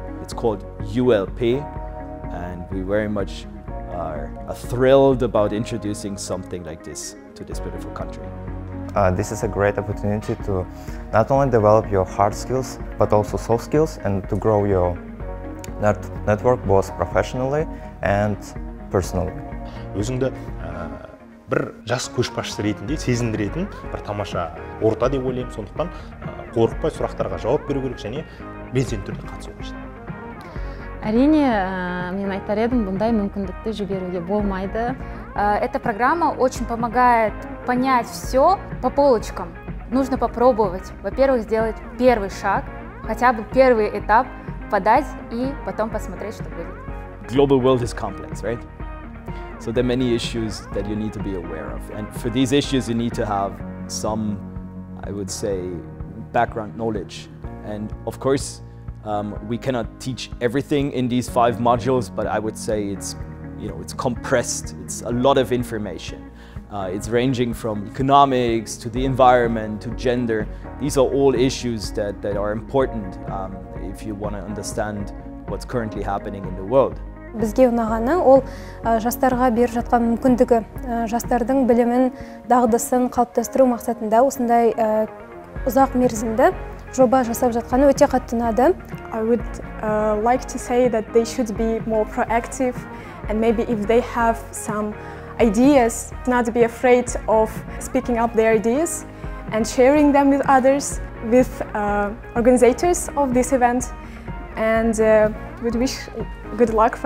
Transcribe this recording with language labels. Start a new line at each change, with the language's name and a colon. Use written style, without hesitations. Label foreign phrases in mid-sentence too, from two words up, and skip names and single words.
English: It's called ULP, and we very much are thrilled about introducing something like this to this beautiful country. This is a great opportunity to not only develop your hard skills, but also soft skills, and to grow your network both professionally and personally.
Kazakh: Өзіңді бір жас көшбасшы ретінде сезіндіретін бір тамаша орта деп ойлаймын. Сондықтан қорықпай сұрақтарға жауап беру керек және белсенді түрде қатысу қажет. Әрине, мен айтар едім, бұндай мүмкіндікті жіберуге болмайды.
Russian: Эта программа очень помогает понять все по полочкам. Нужно попробовать, во-первых, сделать первый шаг, хотя бы первый этап, подать и потом посмотреть, что будет.
English: Global world is complex, right? So there are many issues that you need to be aware of. And for these issues, you need to have some, I would say, background knowledge. And of course, we cannot teach everything in these 5 modules, but I would say it's compressed. It's a lot of information. It's ranging from economics to the environment to gender. These are all issues that are important if you want to understand what's currently happening in the world.
Kazakh: Бізге ұнағаны ол жастарға беріп жатқан мүмкіндігі, жастардың білімін, дағдысын қалыптастыру мақсатында осындай ұзақ мерзімді жоба жасап жатқаны өте қатты ұнады.
English: I would like to say that they should be more proactive, and maybe if they have some ideas, not be afraid of speaking up their ideas and sharing them with others, with organizers of this event, and we wish good luck for them.